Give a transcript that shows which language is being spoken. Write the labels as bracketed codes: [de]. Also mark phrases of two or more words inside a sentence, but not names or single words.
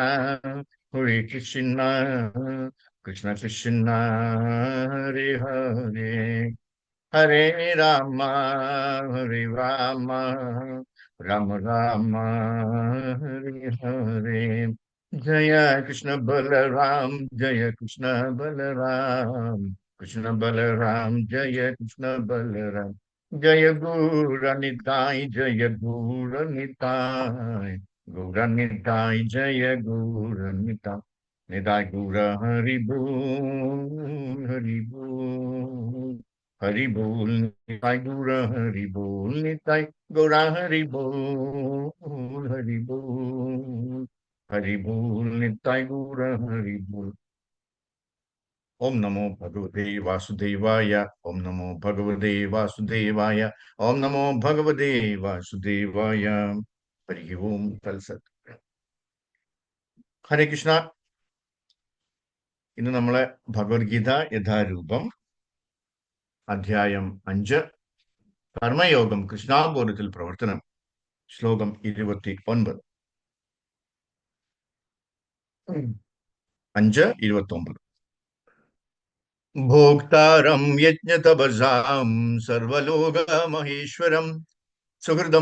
[sa] ಕೃಷ್ಣ ಕೃಷ್ಣ ಹರಿ ಹರೇ ಹರೇ ರಾಮ ರಾಮ ರಾಮ ರಾಮ ಹರಿ ಹರೇ ಜಯ ಕೃಷ್ಣ ಬಲರಾಮ್ ಜಯ ಕೃಷ್ಣ ಬಲರಾಮ್ ಕೃಷ್ಣ ಬಲರಾಮ್ ಜಯ ಕೃಷ್ಣ ಬಲರಾಮ್ ಜಯ ಗೌರನಿತಾಯ್ ಜಯ [bn] ಗೌರನಿತಾಯ್ ಗೌರನಿತಾಯ್ ಜಯ ಗೌರನಿತಾಯ್ নিতাই গৌর হরি বোল, হরি বোল, হরি বোল, নিতাই গৌর হরি বোল, নিতাই গৌর হরি বোল, হরি বোল, হরি বোল, নিতাই গৌর হরি বোল. [sa] ॐ नमो भगवते वासुदेवाय, ॐ नमो भगवते वासुदेवाय, ॐ नमो भगवते वासुदेवाय. हरि ॐ तत्सत्. हरे कृष्ण. [ml] ഇന്ന് നമ്മളെ ഭഗവത്ഗീത യഥാരൂപം അധ്യായം 5 കർമ്മയോഗം കൃഷ്ണാബോധത്തിൽ പ്രവർത്തനം ശ്ലോകം 29 [sa] 5:29 ഭോക്താരം യജ്ഞതപസാം സർവലോക മഹേശ്വരം സുഹൃദം